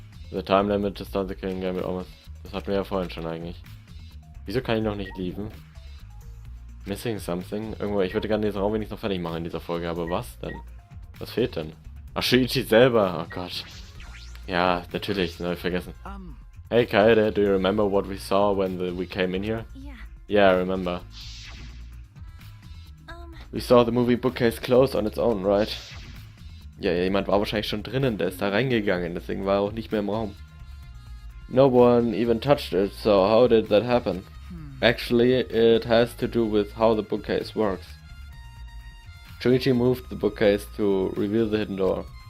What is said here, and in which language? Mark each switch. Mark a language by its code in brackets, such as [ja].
[en] The time limit to start the killing game almost. [de] Das hatten wir ja vorhin schon eigentlich. Wieso kann ich noch nicht lieben? [en] Missing something? [de] Irgendwo, ich würde gerne diesen Raum wenigstens noch fertig machen in dieser Folge, aber was denn? Was fehlt denn? Ach, Shuichi selber! Oh Gott. Ja, natürlich, das habe ich vergessen. [en] Hey Kaede, do you remember what we saw when we came in here? Yeah. Yeah, I remember. We saw the movie bookcase closed on its own, right? [de] Ja, jemand war wahrscheinlich schon drinnen, der ist da reingegangen, deswegen war er auch nicht mehr im Raum. [en] No one even touched it, so how did that happen? Actually, it has to do with how the bookcase works. Shuichi moved the bookcase to reveal the hidden door.